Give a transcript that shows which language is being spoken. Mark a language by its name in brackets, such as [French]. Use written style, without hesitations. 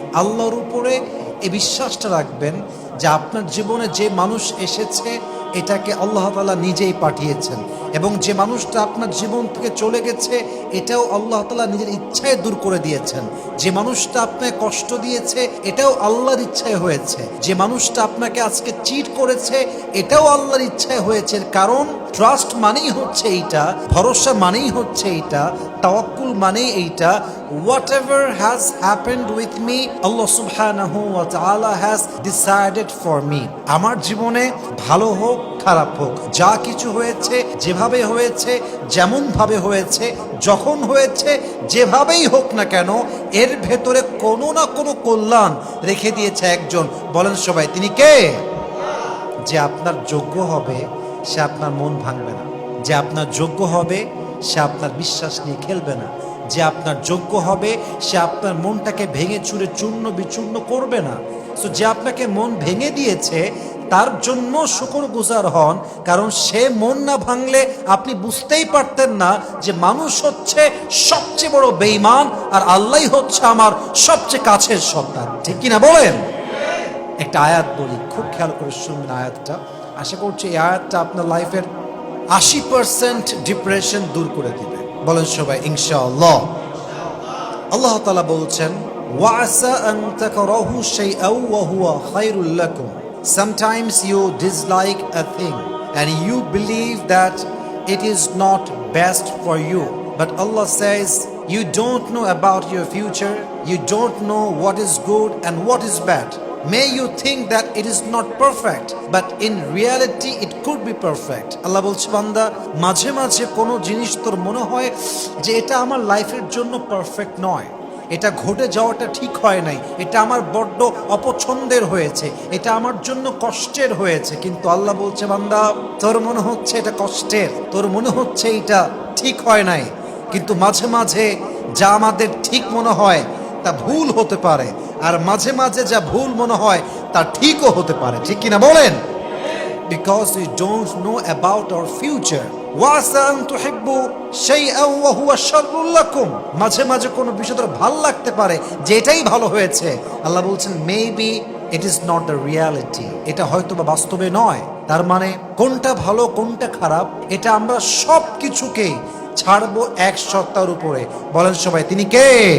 [Bangla] আল্লাহর উপরে এই বিশ্বাসটা রাখবেন যে আপনার জীবনে যে মানুষ এসেছে এটাকে আল্লাহ তাআলা নিজেই পাঠিয়েছেন, এবং যে মানুষটা আপনার জীবন থেকে চলে গেছে এটাও আল্লাহ তাআলা নিজের ইচ্ছায় দূর করে দিয়েছেন। যে মানুষটা আপনাকে কষ্ট দিয়েছে এটাও আল্লাহর ইচ্ছায় হয়েছে। যে মানুষটা আপনাকে আজকে চিট করেছে এটাও আল্লাহর ইচ্ছায় হয়েছে। কারণ ট্রাস্ট মানেই হচ্ছে এইটা, ভরসা মানেই হচ্ছে এইটা, তাওয়াক্কুল মানেই এইটা, [English] whatever has happened with me, Allah subhanahu wa ta'ala has decided for me. [Bangla] আমার জীবনে ভালো হোক খারাপ হোক, যা কিছু হয়েছে, যেভাবে হয়েছে, যেমন ভাবে হয়েছে, যখন হয়েছে, যেভাবেই হোক না কেন, এর ভেতরে কোনো না কোনো কল্যাণ রেখে দিয়েছে একজন। বলেন সবাই তিনি কে? যে আপনার যোগ্য হবে সে আপনার মন ভাঙবে না, যে আপনার যোগ্য হবে সে আপনার বিশ্বাস নিয়ে খেলবে না, যে আপনার যোগ্য হবে সে আপনার মনটাকে ভেঙে চুরে চূর্ণ বিচূর্ণ করবে না। সো যে আপনাকে মন ভেঙে দিয়েছে তার জন্য শুকরগুজার হন, কারণ সে মন না ভাঙলে আপনি বুঝতেই পারতেন না যে মানুষ হচ্ছে সবচেয়ে বড় বেঈমান আর আল্লাহই হচ্ছে আমার সবচেয়ে কাছের সন্তান, ঠিক কিনা বলেন? একটা আয়াত বলি, খুব খেয়াল করে শুনবেন আয়াতটা। আশা করছি এই আয়াতটা আপনার লাইফের 80% ডিপ্রেশন দূর করে দিবে। বলেন সবাই ইনশাআল্লাহ। আল্লাহ তাআলা বলছেন, [Arabic] ওয়াসা আন তাকরাহু শাইআন ওয়া হুয়া খায়রুল লাকুম। [English] Sometimes you dislike a thing and you believe that it is not best for you, but Allah says you don't know about your future, you don't know what is good and what is bad. May you think that it is not perfect, but in reality it could be perfect. [Bangla] আল্লাহ বলছে, বান্দা, মাঝে মাঝে কোনো জিনিস তোর মনে হয় যে এটা আমার লাইফের জন্য পারফেক্ট নয়, এটা ঘটে যাওয়াটা ঠিক হয় নাই, এটা আমার বড্ড অপছন্দের হয়েছে, এটা আমার জন্য কষ্টের হয়েছে, কিন্তু আল্লাহ বলছে, বান্দা, তোর মনে হচ্ছে এটা কষ্টের, তোর মনে হচ্ছে এটা ঠিক হয় নাই, কিন্তু মাঝে মাঝে যা আমাদের ঠিক মনে হয় তা ভুল হতে পারে, আর মাঝে মাঝে যা ভুল মনে হয় তা ঠিকও হতে পারে, ঠিক কিনা বলেন? [English] Because we don't know about our future. [Arabic] ওয়াসা আন তুহিব্বু শাইআন ওয়া হুয়া শাররুল লাকুম। [Bangla] মাঝে মাঝে কোনো বিষয় তোর ভালো লাগতে পারে যে এটাই ভালো হয়েছে। আল্লাহ বলছেন, [English] maybe it is not the reality, [Bangla] এটা হয়তো বা বাস্তবে নয়। তার মানে কোনটা ভালো কোনটা খারাপ এটা আমরা সব কিছুকেই ছাড়বো এক সত্তার উপরে। বলেন সবাই তিনি কে?